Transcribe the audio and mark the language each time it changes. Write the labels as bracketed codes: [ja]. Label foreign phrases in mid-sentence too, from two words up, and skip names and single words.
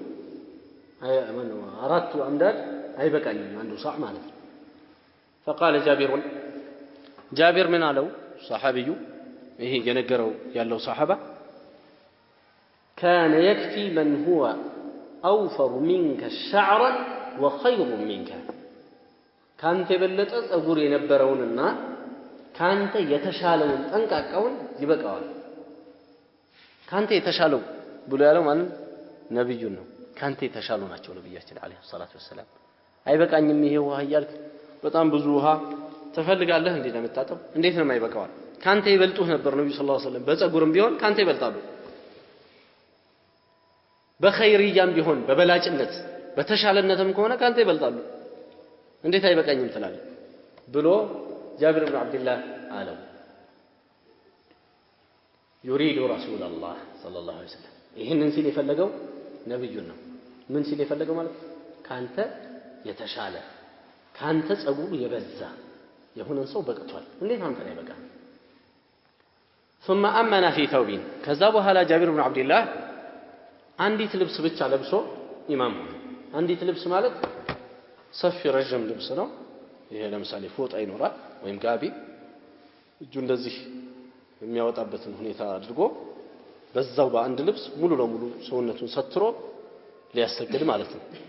[am] አራቱ አምዳድ አይበቃኝም አንዱ ሷዕ ማለት ነው [ar] فقال جابر من [am] አለው صحابي ይሄ የነገረው ያለው صحابه [ar] كان يكفي من هو أوفر منك شعرا وخير منك [am] ካንተ የበለጠ ጸጉር የነበረውንና ካንተ የተሻለውን ጠንቃቃውን ይበቃዋል ካንተ የተሻለው ብሎ ያለው ማለት ነብዩ ነው ካንተ የተሻሉ ናቸው ነብያችን [ar] عليه الصلاة والسلام [am] አይበቃኝም ይሄ ውሃ ይያልክ በጣም ብዙ ውሃ ተፈልጋለህ እንዴ ለመታጠብ እንዴት ነው የማይበቃው ካንተ ይበልጡህ ነበር ነብዩ [ar] صلى الله عليه وسلم [am] በጸጉርም ቢሆን ካንተ ይበልጣሉ በኸይርያም ቢሆን በበላጭነት በተሻለነትም ከሆነ ካንተ ይበልጣሉ እንዴት አይበቃኝም ትላለህ ብሎ [ar] جابر بن عبد الله قالوا يريد رسول الله صلى الله عليه وسلم [am] ይሄንን ሲል የፈለገው ነብዩ ነው ምን ሲል የፈለገው ማለት ካንተ የተሻለ ካንተ ጸጉሩ የበዛ የሆነን ሰው በቅቷል እንዴት አንተ ላይ በቃ [ar] ثم امن في ثوب [am] ከዛ በኋላ ጃቢር ብን አብዱላህ አንዲት ልብስ ብቻ ለብሶ ኢማም አንዲት ልብስ ማለት ሰፊ ረጅም ልብስ ነው ይሄ ለምሳሌ ፎጣ ይኖራል ወይም ጋቢ እጁ እንደዚህ የሚያወጣበትን ሁኔታ አድርጎ በዛው በአንድ ልብስ ሙሉ ለሙሉ ሰውነቱን ሰትሮ ሊያሰግድ ማለት ነው